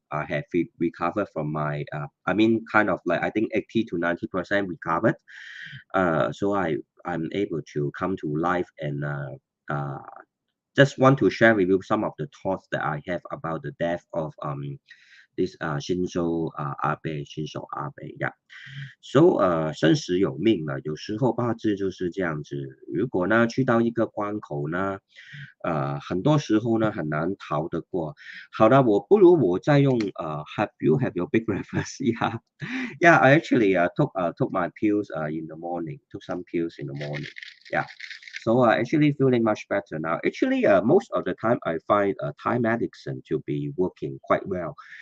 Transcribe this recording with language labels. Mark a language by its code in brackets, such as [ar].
[en] I have recovered from my I mean kind of like I think 80 to 90% recovered. So I'm able to come to life and uh, just want to share with you some of the thoughts that I have about the death of this Shinzo Abe Shinzo Abe. Yeah. [zh] So 生死有命了，有时候八字就是这样子。如果呢去到一个关口呢，很多时候呢很难逃得过。好的，我不如我再用 [en] have your big breakfast? Yeah, yeah. I actually took my pills in the morning. Took some pills in the morning. Yeah. So actually feeling much better now. Actually, most of the time I find Thai medicine to be working quite well.